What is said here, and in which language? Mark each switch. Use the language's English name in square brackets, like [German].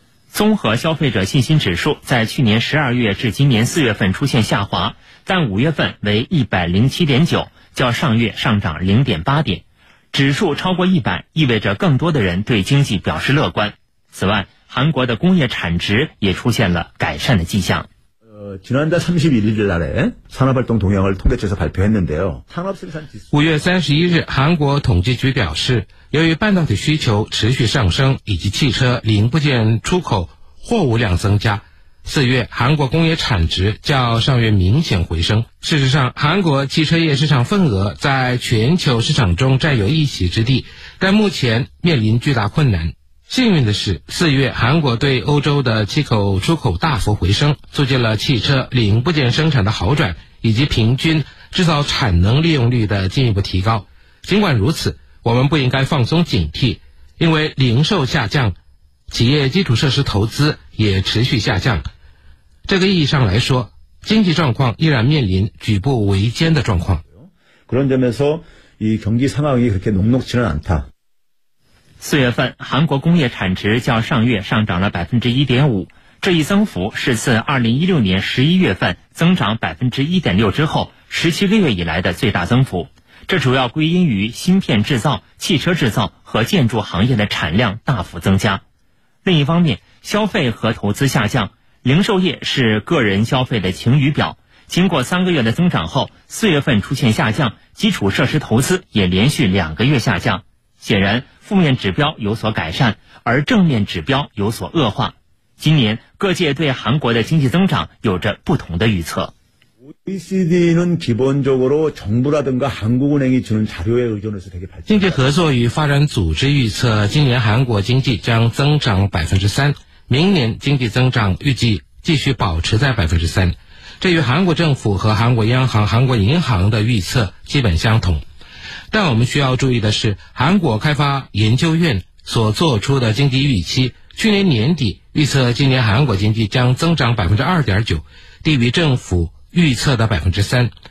[Chinese] 综合消费者信心指数在去年12月至今年4月份出现下滑，但5月份为 107.9， 较上月上涨 0.8 点，指数超过100意味着更多的人对经济表示乐观。此外，韩国的工业产值也出现了改善的迹象。 [Korean] 지난달 31일 날에 산업활동동향을통계청에서발표했는데요 [Chinese] 5月31日韩国统计局表示，由于半导体需求持续上升以及汽车零部件出口货物量增加，4月韩国工业产值较上月明显回升。事实上，韩国汽车业市场份额在全球市场中占有一席之地，但目前面临巨大困难。幸运的是，4月韩国对欧洲的汽口出口大幅回升，促进了汽车零部件生产的好转以及平均制造产能利用率的进一步提高。尽管如此，我们不应该放松警惕，因为零售下降，企业基础设施投资也持续下降。这个意义上来说，经济状况依然面临举步维艰的状况。 [Korean] 그런점에서이경기상황이그렇게녹록지는않다 [Chinese] 4月份韩国工业产值较上月上涨了 1.5%， 这一增幅是自2016年11月份增长 1.6% 之后17个月以来的最大增幅，这主要归因于芯片制造、汽车制造和建筑行业的产量大幅增加。另一方面，消费和投资下降，零售业是个人消费的晴雨表，经过三个月的增长后，四月份出现下降，基础设施投资也连续两个月下降。显然，负面指标有所改善，而正面指标有所恶化。今年，各界对韩国的经济增长有着不同的预测。 [Korean] OECD는 기본적으로정부라든가한국은행이주는자료에의존해서되게발전 [Chinese] 经济合作与发展组织预测，今年韩国经济将增长 3%， 明年经济增长预计继续保持在 3%。这与韩国政府和韩国央行、韩国银行的预测基本相同。但我们需要注意的是，韩国开发研究院所做出的经济预期，去年年底预测今年韩国经济将增长 2.9%， 低于政府预测的 3%。